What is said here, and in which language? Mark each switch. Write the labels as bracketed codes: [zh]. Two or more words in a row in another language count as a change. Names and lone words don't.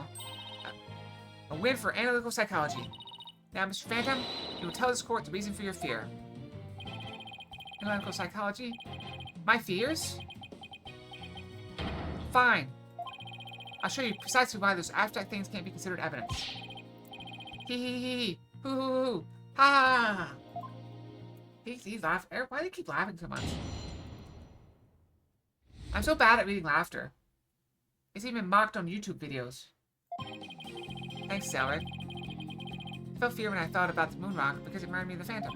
[en] A win for analytical psychology. Now, Mr. Phantom, you will tell this court the reason for your fear. Analytical psychology? My fears? Fine. I'll show you precisely why those abstract things can't be considered evidence. Hee hee hee hee. Hoo hoo hoo hoo. Ha ha ha. He's laughing. Why do they keep laughing so much? I'm so bad at reading laughter. It's even mocked on YouTube videos. Thanks, Zelric. I felt fear when I thought about the moon rock because it reminded me of the Phantom.